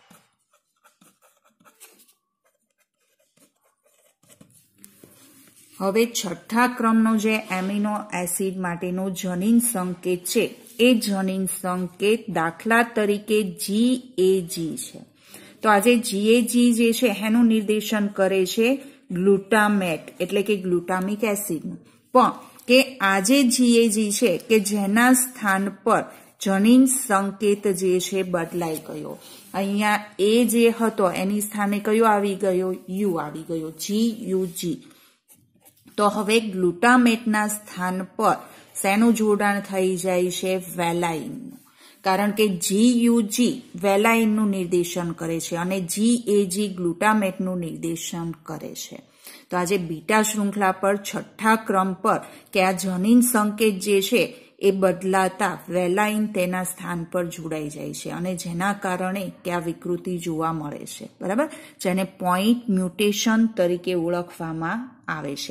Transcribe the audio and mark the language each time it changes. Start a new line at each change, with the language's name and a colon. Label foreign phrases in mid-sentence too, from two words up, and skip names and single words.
Gujarati: હવે છઠા ક્રમનો જે એમિનો એસિડ માટેનો જનીન સંકેત છે એ જનીન સંકેત દાખલા તરીકે જીએજી છે। તો આજે જીએજી જે છે એનું નિર્દેશન કરે છે ગ્લૂટામેટ એટલે કે ગ્લૂટામિક એસિડ પણ કે આજે જીએજી છે કે જેના સ્થાન પર જનીન સંકેત જે છે બદલાઈ ગયો અહીંયા એ જે હતો એની સ્થાને કયો આવી ગયો યૂ આવી ગયો જીયૂજી। તો હવે ગ્લૂટામેટના સ્થાન પર શેનું જોડાણ થઈ જાય છે વેલાઇનનું કારણ કે GUG વેલાઇનનું નિર્દેશન કરે છે અને GAG ગ્લુટામેટનું નિર્દેશન કરે છે. તો આજે બીટા શૃંખલા પર છઠ્ઠા ક્રમ પર કે આ જનીન સંકેત જે છે એ બદલાતા વેલાઇન તેના સ્થાન પર જોડાઈ જાય છે અને જેના કારણે કે આ વિકૃતિ જોવા મળે છે, બરાબર, જેને પોઈન્ટ મ્યુટેશન તરીકે ઓળખવામાં આવે છે.